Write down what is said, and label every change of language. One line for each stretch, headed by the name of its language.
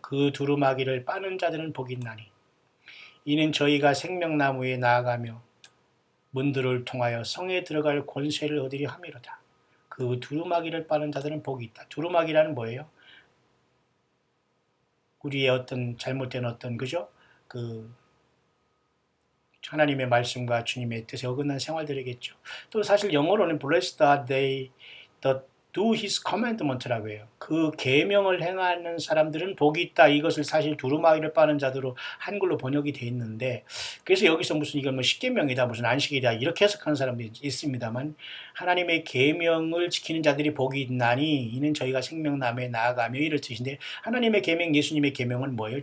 Korean: 그 두루마기를 빠는 자들은 복이 있나니 이는 저희가 생명나무에 나아가며 문들을 통하여 성에 들어갈 권세를 얻으려 함이로다. 그 두루마기를 빠는 자들은 복이 있다. 두루마기라는 뭐예요? 우리의 어떤 잘못된 어떤, 그죠? 하나님의 말씀과 주님의 뜻에 어긋난 생활들이겠죠. 또 사실 영어로는
English: Blessed are they that do his commandment
Korean: 라고 해요. 그 계명을 행하는 사람들은 복이 있다. 이것을 사실 두루마기를 빠는 자들로 한글로 번역이 돼 있는데, 그래서 여기서 무슨 이건 뭐 십계명이다, 무슨 안식이다 이렇게 해석하는 사람들이 있습니다만, 하나님의 계명을 지키는 자들이 복이 있나니 이는 저희가 생명나무에 나아가며 이럴 뜻인데, 하나님의 계명, 예수님의 계명은 뭐예요?